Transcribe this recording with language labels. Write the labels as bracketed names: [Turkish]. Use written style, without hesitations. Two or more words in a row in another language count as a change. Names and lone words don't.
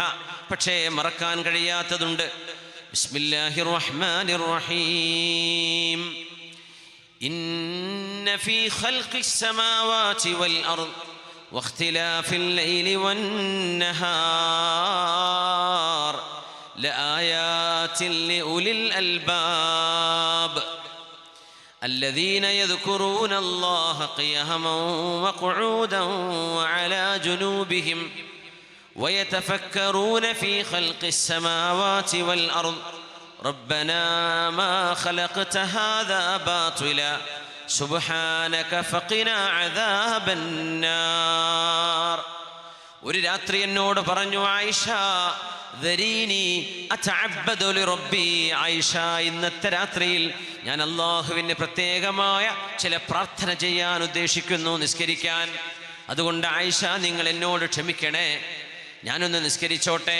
[Malayalam] പക്ഷേ മറക്കാൻ കഴിയാത്തതുണ്ട്. [Arabic] بسم الله الرحمن الرحيم. إن في خلق السماوات والأرض واختلاف الليل وال نهار لآيات لأولي الألباب الذين يذكرون الله قياما وقعودا وعلى جنوبهم ويتفكرون في خلق السماوات والأرض ربنا ما خلقت هذا باطلا سبحانك فقنا عذاب النار. [Malayalam] ഒരു രാത്രി എന്നോട് പറഞ്ഞു ആയിഷ, [Arabic] ذريني أتعبد لربي. [Malayalam] ആയിഷ, ഇന്നത്തെ രാത്രിയിൽ ഞാൻ അല്ലാഹുവിന് പ്രത്യേകമായ ചില പ്രാർത്ഥന ചെയ്യാൻ ഉദ്ദേശിക്കുന്നു, നിസ്കരിക്കാൻ. അതുകൊണ്ട് ആയിഷ, നിങ്ങൾ എന്നോട് ക്ഷമിക്കണേ, ഞാനൊന്ന് നിസ്കരിച്ചോട്ടെ.